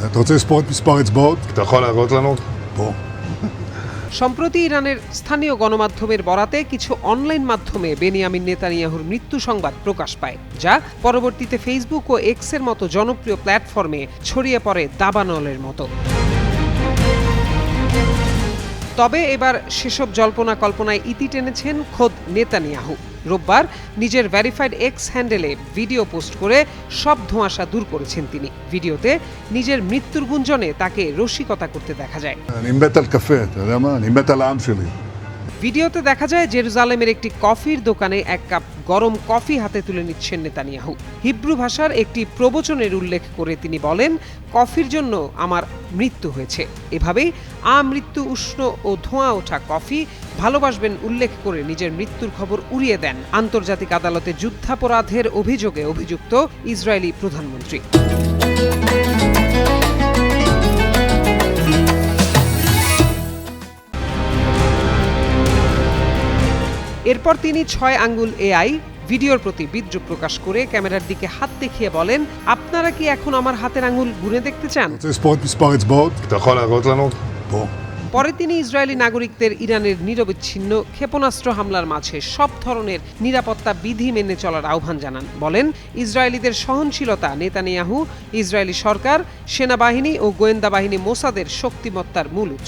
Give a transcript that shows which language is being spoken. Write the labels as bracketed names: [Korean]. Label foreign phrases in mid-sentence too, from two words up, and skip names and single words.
[Hebrew] אתה רוצה לספור את מספר האצבעות? אתה יכול להראות לנו? פה. [Bangla] সম্প্রতি ইরানের স্থানীয় গণমাধ্যমের বরাতে কিছু অনলাইন মাধ্যমে বেনিয়ামিন নেতানিয়াহুর মৃত্যু সংবাদ প্রকাশ পায়, যা পরবর্তীতে ফেসবুক ও এক্সের মতো জনপ্রিয় প্ল্যাটফর্মে ছড়িয়ে পড়ে দাবানলের মতো। তবে এবার সেসব জল্পনা কল্পনায় ইতি টেনেছেন খোদ নেতানিয়াহু। রোববার নিজের ভেরিফাইড এক্স হ্যান্ডেলে ভিডিও পোস্ট করে সব ধোঁয়াশা দূর করেছেন তিনি। ভিডিওতে নিজের মৃত্যুর গুঞ্জনে তাকে রসিকতা করতে দেখা যায়। [Hebrew] אני מת על קפה, אתה יודע מה? אני מת על העם שלי. [Bangla] ভিডিওতে দেখা যায় জেরুজালেমের একটি কফির দোকানে এক কাপ গরম কফি হাতে তুলে নিচ্ছেন নেতানিয়াহু। হিব্রু ভাষার একটি প্রবচনের উল্লেখ করে তিনি বলেন, কফির জন্য আমার মৃত্যু হয়েছে। এভাবেই আমৃত্যু উষ্ণ ও ধোঁয়া ওঠা কফি ভালোবাসবেন উল্লেখ করে নিজের মৃত্যুর খবর উড়িয়ে দেন আন্তর্জাতিক আদালতে যুদ্ধাপরাধের অভিযোগে অভিযুক্ত ইসরায়েলি প্রধানমন্ত্রী। এরপর তিনি 6 আঙ্গুল এআই ভিডিওর প্রতি বিদ্রুপ প্রকাশ করে ক্যামেরার দিকে হাত দেখিয়ে বলেন, আপনারা কি এখন আমার হাতের আঙ্গুল গুনে দেখতে চান? [Hebrew] אתה רוצה לספור את מספר האצבעות? אתה יכול להראות לנו? פה. [Bangla] পরে তিনি ইসরায়েলি নাগরিকদের ইরানের নিরবিচ্ছিন্ন ক্ষেপণাস্ত্র হামলার মাঝে সব ধরনের নিরাপত্তা বিধি মেনে চলার আহ্বান জানান। বলেন, ইসরায়েলিদের সহনশীলতা নেতানিয়াহু, ইসরায়েলি সরকার, সেনাবাহিনী ও গোয়েন্দা বাহিনী মোসাদের শক্তিমত্তার মূল উৎস।